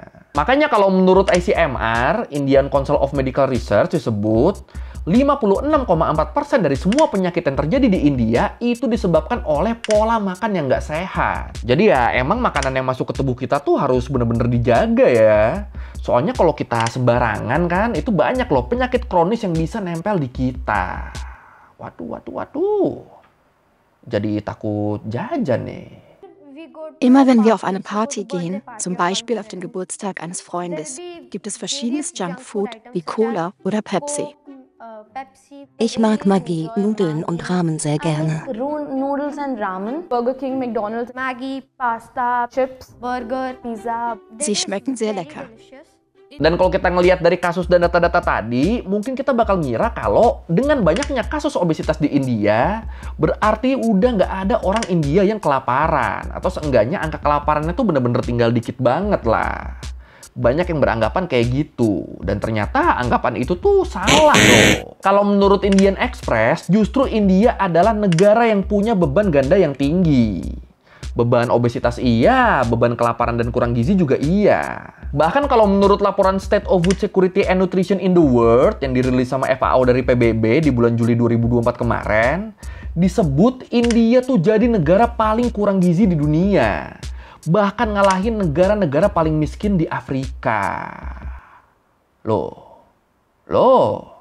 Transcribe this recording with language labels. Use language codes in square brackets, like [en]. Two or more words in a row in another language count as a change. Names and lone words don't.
[id] Makanya kalau menurut ICMR, Indian Council of Medical Research disebut 56,4% dari semua penyakit yang terjadi di India itu disebabkan oleh pola makan yang nggak sehat. Jadi ya emang makanan yang masuk ke tubuh kita tuh harus bener-bener dijaga ya. Soalnya kalau kita sembarangan kan itu banyak loh penyakit kronis yang bisa nempel di kita. Waduh. Jadi takut jajan nih. [de] Immer wenn wir auf eine Party gehen, zum Beispiel auf den Geburtstag eines Freundes, gibt es verschiedenes Junkfood wie Cola oder Pepsi. Ich mag Maggi, Nudeln und Ramen sehr gerne. [en] Noodles and Ramen, Burger King, McDonald's, Maggi, Pasta, Chips, [de] Burger, Pizza. Sie schmecken sehr lecker. [id] Dan kalau kita ngelihat dari kasus dan data-data tadi, mungkin kita bakal ngira kalau dengan banyaknya kasus obesitas di India, berarti udah nggak ada orang India yang kelaparan. Atau seenggaknya angka kelaparannya tuh bener-bener tinggal dikit banget lah. Banyak yang beranggapan kayak gitu. Dan ternyata anggapan itu tuh salah loh. Kalau menurut Indian Express, justru India adalah negara yang punya beban ganda yang tinggi. Beban obesitas iya, beban kelaparan dan kurang gizi juga iya. Bahkan kalau menurut laporan State of Food Security and Nutrition in the World yang dirilis sama FAO dari PBB di bulan Juli 2024 kemarin, disebut India tuh jadi negara paling kurang gizi di dunia. Bahkan ngalahin negara-negara paling miskin di Afrika. Loh.